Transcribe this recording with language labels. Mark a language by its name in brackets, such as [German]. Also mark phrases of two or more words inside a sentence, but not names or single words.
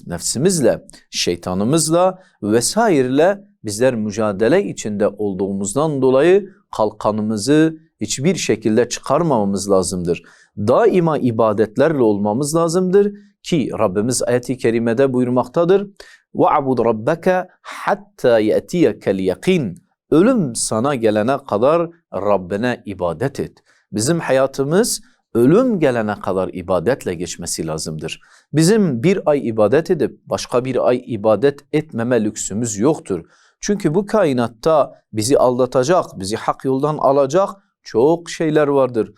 [Turkish] Nefsimizle, şeytanımızla vesaireyle bizler mücadele içinde olduğumuzdan dolayı kalkanımızı hiçbir şekilde çıkarmamamız lazımdır. Daima ibadetlerle olmamız lazımdır ki Rabbimiz ayet-i kerimede buyurmaktadır. [Arabic] وَعْبُدْ رَبَّكَ حَتَّى يَأْتِيَكَ الْيَقِينَ. [Turkish] Ölüm sana gelene kadar Rabbine ibadet et. Bizim hayatımız ölüm gelene kadar ibadetle geçmesi lazımdır. Bizim bir ay ibadet edip başka bir ay ibadet etmeme lüksümüz yoktur. Çünkü bu kainatta bizi aldatacak, bizi hak yoldan alacak çok şeyler vardır.